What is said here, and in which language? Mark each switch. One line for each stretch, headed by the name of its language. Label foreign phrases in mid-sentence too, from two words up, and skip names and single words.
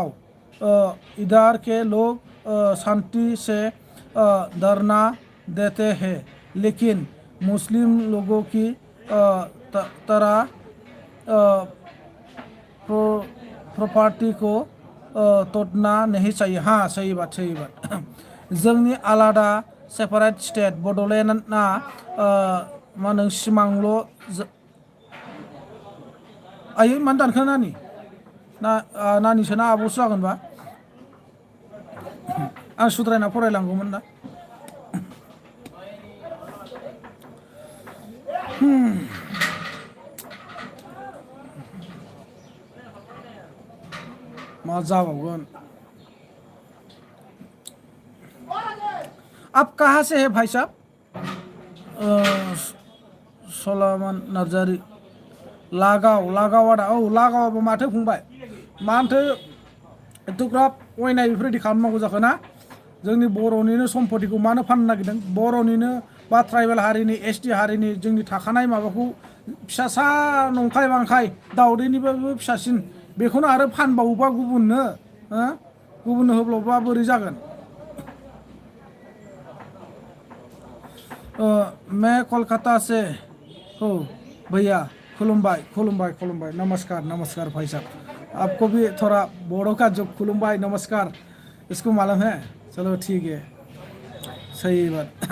Hindi: इधर के लोग शांति से धरना देते हैं, लेकिन मुस्लिम लोगों की तरह प्रॉपर्टी को तोड़ना नहीं चाहिए। हाँ सही बात
Bodo: जोंनि आलादा
English: separate state
Bodo: बड'लेण्डआ मा नों सिमांल' आयै मानो दानखो नानि नानिसोना आब'सो जागोनबा आं सुद्रायना फरायलांगौमोन ना। मा जाबावगोन।
Hindi: आप कहाँ से है भाई साहब?
Bodo: सलमान नार्जारी लागावाड़ा। औ लागावाबो माथो फंबाय, मानोथो एथ'ग्राब अयनाय बेफोरबायदि खालामनांगौ जाखो ना? जोंनि बर'निनो सम्पतिखौ मानो फाननो नागिरदों? बर'निनो बा ट्राइबेल हारिनि एसटि हारिनि जोंनि थाखानाय माबाखौ फिसासा नंखाय बांखाय दाउदैनिबाबो फिसासिन बेखौनो आरो फानबावोबा गुबुननो होब्लाबा बोरै जागोन?
Hindi: मैं कोलकाता से हो भैया।
Bodo: खुलुमबाई नमस्कार
Hindi: भाई साहब। आपको भी थोड़ा बोड़ो का जो खुलुमबाई नमस्कार इसको मालूम है? चलो ठीक है, सही बात।